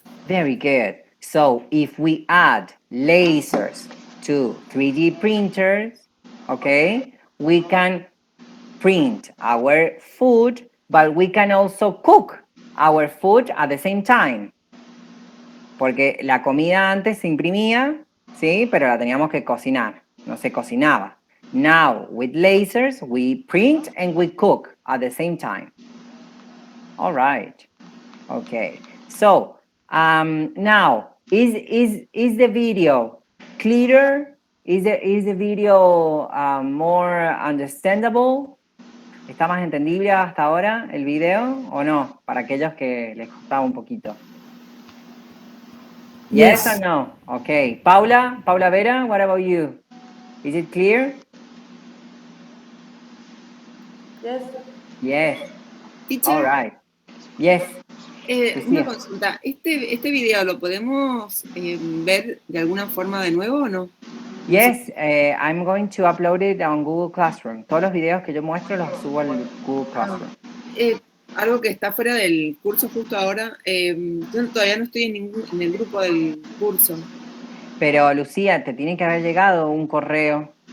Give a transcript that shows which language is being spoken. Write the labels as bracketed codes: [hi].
[en] Very good. So if we add lasers to 3D printers, okay, we can print our food, but we can also cook our food at the same time. [es] Porque la comida antes se imprimía, sí, pero la teníamos que cocinar, no se cocinaba. [en] Now, with lasers, we print and we cook at the same time. All right. Okay. So, now, is the video clearer? Is the video more understandable? [es] ¿Está más entendible hasta ahora el video o no? Para aquellos que les costaba un poquito. [en] Yes or no? Okay. Paula Vera, what about you? Is it clear? Yes. Yes. Teacher. All right. Yes. [es] Una consulta, ¿este video lo podemos ver de alguna forma de nuevo o no? [en] Yes, I'm going to upload it on Google Classroom. [es] Todos los videos que yo muestro los subo al Google Classroom. Algo que está fuera del curso justo ahora, yo todavía no estoy en el grupo del curso. Pero Lucía, te tiene que haber llegado un correo.